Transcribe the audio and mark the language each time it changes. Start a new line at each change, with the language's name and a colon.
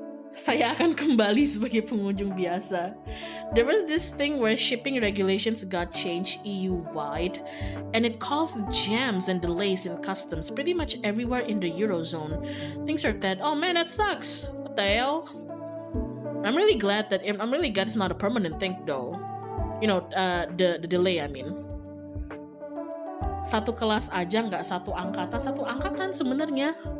Indonesian: Saya akan kembali sebagai pengunjung biasa.
English: There was this thing where shipping regulations got changed EU-wide, and it caused jams and delays in customs pretty much everywhere in the Eurozone. Things are dead. Oh man, that sucks. What the hell? I'm really glad it's not a permanent thing though. You know, the delay, I mean.
Indonesian: Satu kelas aja, nggak satu angkatan sebenarnya.